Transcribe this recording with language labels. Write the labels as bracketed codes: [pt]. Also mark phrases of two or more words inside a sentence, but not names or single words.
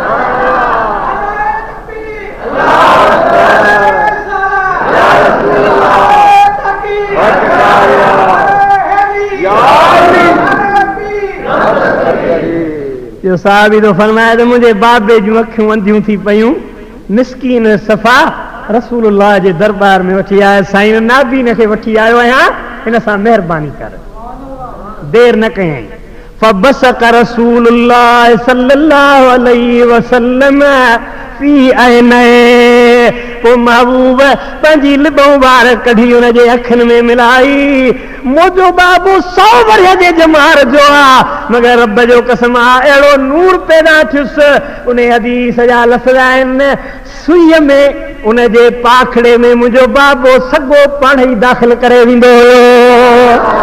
[sd] जो साहबी तो फरमाए तो मुझे बाबे जूं अखियूं अंधियूं थी पयूं, मिस्कीन सफ़ा रसूलुल्लाह जे दरबार में वठी आया। साईं नाबीन खे वठी आयो आहियां, हिन सां महिरबानी कर, देर न कयईं। [ar] فبصق رسول الله صلى الله عليه وسلم في عينيه. [sd] पोइ महबूब पंहिंजी लिब मुबारक कढी हुनजे अखियुनि में मिलाई। मुंहिंजो बाबू 100 वरिय जे जमार जो आहे, मगर रब जो कसम आहे अहिड़ो नूर पैदा थियुसि। उन हदीस जा लफ़्ज़ आहिनि, सुईअ में उनजे पाखड़े में मुंहिंजो बाबो सॻो पाण ई दाख़िल करे वेंदो हुयो।